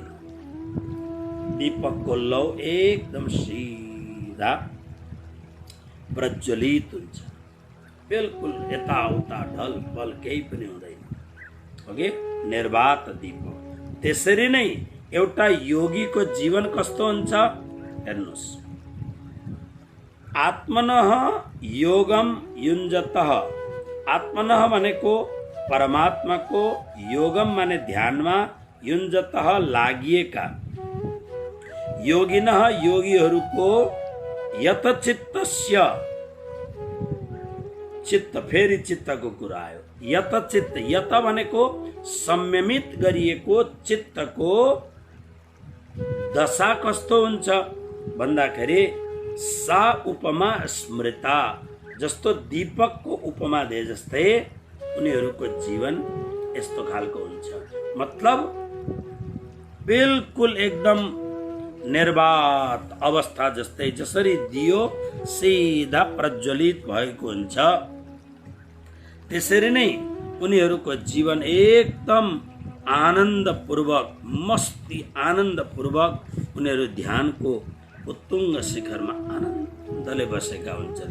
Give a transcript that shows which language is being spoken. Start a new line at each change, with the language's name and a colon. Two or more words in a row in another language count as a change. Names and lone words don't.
Nepali: दीपकको लौ एकदम सीधा प्रज्वलित हुन्छ, बिल्कुल यताउता ढलपल केही पनि हुँदैन। ओके, निर्वात दीपक। त्यसरी नै एउटा योगीको जीवन कस्तो हुन्छ हेर्नुस्।
Sanskrit: आत्मनः योगम युञ्जतः, आत्मनः
Nepali: भनेको परमात्माको, योगम माने ध्यानमा, युञ्जतः लागिएका, योगिनः योगीहरूको,
Sanskrit: यत चित्तस्य,
Nepali: चित्त फेरि चित्तको कुरा आयो, यत चित्त, यत भनेको संयमित गरिएको चित्तको दशा कस्तो हुन्छ भन्दाखेरि
Sanskrit: सा उपमा स्मृता,
Nepali: जस्तो दीपकको उपमा दे जस्तै उनीहरूको जीवन यस्तो खालको हुन्छ। मतलब बिल्कुल एकदम निर्वात अवस्था जस्तै, जसरी दियो सीधा प्रज्वलित भएको हुन्छ, त्यसरी नै उनीहरूको जीवन एकदम आनन्दपूर्वक, मस्ती आनन्दपूर्वक उनीहरू ध्यानको उत्तुङ्ग शिखरमा आनन्दले बसेका हुन्छन्।